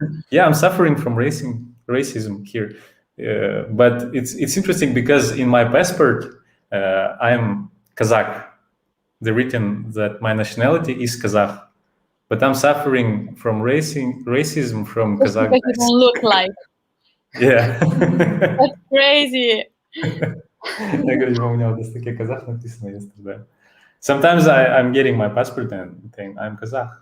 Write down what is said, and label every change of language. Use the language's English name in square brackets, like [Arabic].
[English] Yeah, I'm suffering from racism here. But it's interesting because in my passport, I'm Kazakh. They've written that my nationality is Kazakh, but I'm suffering from racism from Kazakh guys. Because you don't look like. Yeah. That's crazy. [Russian] Я говорю, у меня вот здесь такие казах написано, я страдаю. [English] Sometimes I'm getting my passport and think I'm Kazakh.